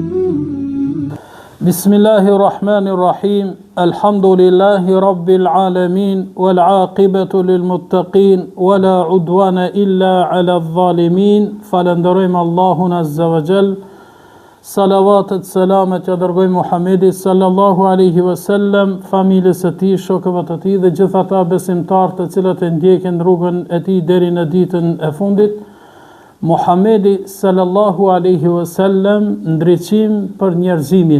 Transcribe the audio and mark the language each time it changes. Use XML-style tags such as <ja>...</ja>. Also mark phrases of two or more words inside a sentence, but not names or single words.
<ar>بسم الله الرحمن الرحيم. الحمد لله رب العالمين والعاقبة للمتقين ولا عدوان إلا على الظالمين.</ar> <sq>Falenderojmë Allahun</sq> <ar>عز وجل.</ar> <sq>Salavatet, selamet ja dërgojmë Muhamedit</sq> <ar>صلى الله عليه وسلم,</ar> <sq>familjes së tij, shokëve të tij dhe gjithë ata besimtarë të cilët e ndjekin rrugën e tij deri në ditën e fundit. Muhamedi</sq> <ar>صلى الله عليه وسلم,</ar> <sq>ndriçim për njerëzimin.</sq>